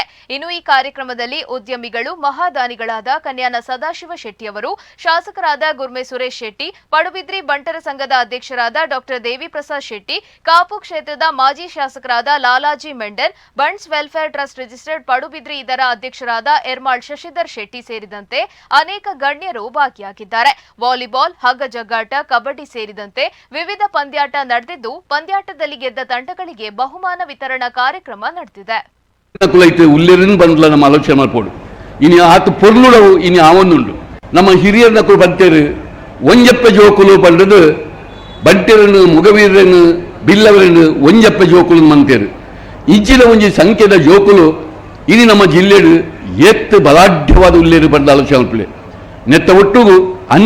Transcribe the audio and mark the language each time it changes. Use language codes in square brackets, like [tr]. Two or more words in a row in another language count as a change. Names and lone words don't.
[kn] ಇನ್ನು ಈ ಕಾರ್ಯಕ್ರಮದಲ್ಲಿ ಉದ್ಯಮಿಗಳು ಮಹಾದಾನಿಗಳಾದ ಕನ್ಯಾನ ಸದಾಶಿವ ಶೆಟ್ಟಿ ಅವರು, ಶಾಸಕರಾದ ಗುರ್ಮೆ ಸುರೇಶ್ ಶೆಟ್ಟಿ, ಪಡುಬಿದ್ರಿ ಬಂಟರ ಸಂಘದ ಅಧ್ಯಕ್ಷರಾದ ಡಾಕ್ಟರ್ ದೇವಿ ಪ್ರಸಾದ್ ಶೆಟ್ಟಿ, ಕಾಪು ಕ್ಷೇತ್ರದ ಮಾಜಿ ಶಾಸಕರಾದ ಲಾಲಾಜಿ ಮೆಂಡನ್, ಬಂಟ್ಸ್ ವೆಲ್ಫೇರ್ ಟ್ರಸ್ಟ್ ರಿಜಿಸ್ಟರ್ಡ್ ಪಡುಬಿದ್ರಿ ಇದರ ಅಧ್ಯಕ್ಷರಾದ ಎರ್ಮಾಳ್ ಶಶಿಧರ್ ಶೆಟ್ಟಿ ಸೇರಿದಂತೆ ಅನೇಕ ಗಣ್ಯರು ಭಾಗಿಯಾಗಿದ್ದಾರೆ. ವಾಲಿಬಾಲ್, ಹಗ್ಗ ಜಗ್ಗಾಟ, ಕಬಡ್ಡಿ ಸೇರಿದಂತೆ ವಿವಿಧ ಪಂದ್ಯಾಟ ನಡೆದಿದ್ದು, ಪಂದ್ಯಾಟದಲ್ಲಿ ಗೆದ್ದ ತಂಡಗಳಿಗೆ ಬಹುಮಾನ ವಿತರಣಾ ಕಾರ್ಯಕ್ರಮ ನಡೆದಿದೆ. [tcy] ಇನಿ ಆತ ಪೊರ್ಲುಡವು ಇನಿ ಆವೊಂದುಂಡು ನಮ್ಮ ಹಿರಿಯರ್ನಕು ಬಂತೇರು ಒಂಜಪ್ಪ ಜೋಕುಲು ಪಂಡದು ಬಂಟೆರನ್ನು ಮುಗವೀರನ್ನು ಬಿಲ್ಲವರನ್ನು ಒಂಜಪ್ಪ ಜೋಕುಲು ಮಂತೇರು ಇಜ್ಜಿನ ಒಂಜಿ ಸಂಖ್ಯೆದ ಜೋಕುಲು ಇನಿ ನಮ್ಮ ಜಿಲ್ಲೆಡು ಎತ್ತು ಬಲಾಢ್ಯವಾದ ಉಲ್ಲೇರು ಬಂದ ಆಲೋಚನೆ ನೆತ್ತ ಒಟ್ಟುಗು ಅನ್ಯ